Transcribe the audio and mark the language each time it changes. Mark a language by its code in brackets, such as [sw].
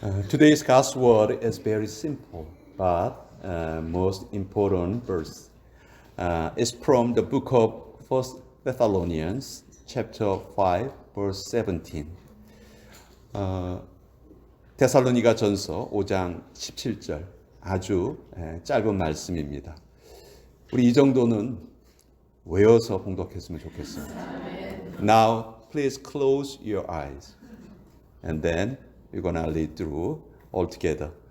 [en] Today's God's word is very simple, but most important verse. It's from the book of 1 Thessalonians, chapter 5, verse 17. [ko] 데살로니가 전서 5장 17절 아주 짧은 말씀입니다. 우리 이 정도는 외워서 봉독했으면 좋겠어요. [en] Now, please close your eyes. And then we're gonna read through all together.